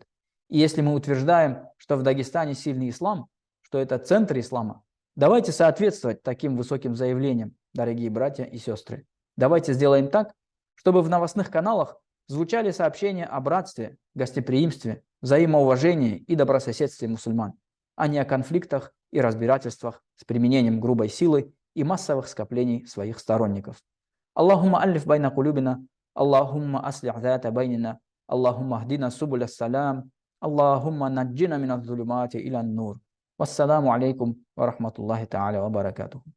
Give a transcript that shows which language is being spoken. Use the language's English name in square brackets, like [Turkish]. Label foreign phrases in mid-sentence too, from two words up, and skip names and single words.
[Russian] И если мы утверждаем, что в Дагестане сильный ислам, что это центр ислама, давайте соответствовать таким высоким заявлениям, дорогие братья и сестры. Давайте сделаем так, чтобы в новостных каналах звучали сообщения о братстве, гостеприимстве, взаимоуважении и добрососедстве мусульман, а не о конфликтах и разбирательствах с применением грубой силы и массовых скоплений своих сторонников. [Arabic] اللهم ألف بين قلوبنا اللهم أصلح ذات بيننا اللهم اهدنا سبل السلام. اللهم نجنا من الظلمات إلى النور. والسلام عليكم ورحمة الله تعالى وبركاته.